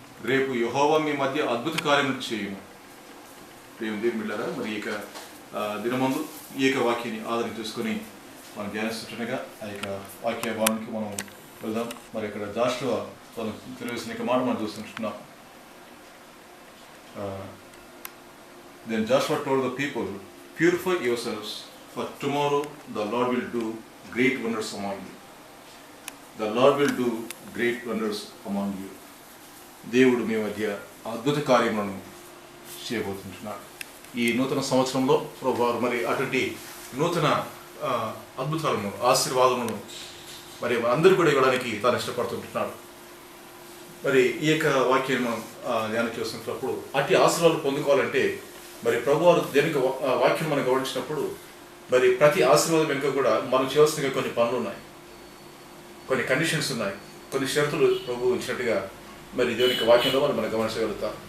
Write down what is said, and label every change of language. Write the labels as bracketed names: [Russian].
[Telugu] రేపు యెహోవా మీ మధ్య అద్భుత కార్యములు చేయను. దేవుని బిడ్డలారా, మరి ఈ యొక్క దినమందు ఈ యొక్క వాక్యాన్ని ఆధారం చేసుకొని మనం ధ్యానిస్తుండగా ఆ యొక్క వాక్య భావానికి మనం వెళ్దాం. మరి ఇక్కడ జాషువా తెలియసిన మాట మనం చూస్తుంటున్నాం. [English] Then Joshua told the people, purify yourselves, for tomorrow the Lord will do great wonders among you. The Lord will do great wonders among you. [Telugu] దేవుడు మీ మధ్య అద్భుత కార్యములను చేయబోతుంటున్నాడు. ఈ నూతన సంవత్సరంలో ప్రభువారు మరి అటువంటి నూతన అద్భుతాలను ఆశీర్వాదములను మరి అందరూ కూడా ఇవ్వడానికి తాను ఇష్టపడుతుంటున్నాడు. మరి ఈ యొక్క వాక్యాన్ని మనం ధ్యానం చేస్తున్నప్పుడు అట్టి ఆశీర్వాదాలు పొందుకోవాలంటే మరి ప్రభువారు దేనికి వాక్యం మనం గమనించినప్పుడు మరి ప్రతి ఆశీర్వాదం వెనుక కూడా మనం చేయాల్సిన కొన్ని పనులు ఉన్నాయి, కొన్ని కండిషన్స్ ఉన్నాయి, కొన్ని షరతులు ప్రభు ఉంచినట్టుగా మరి దేవునికి వాక్యంలో మనం గమనించగలుగుతాం.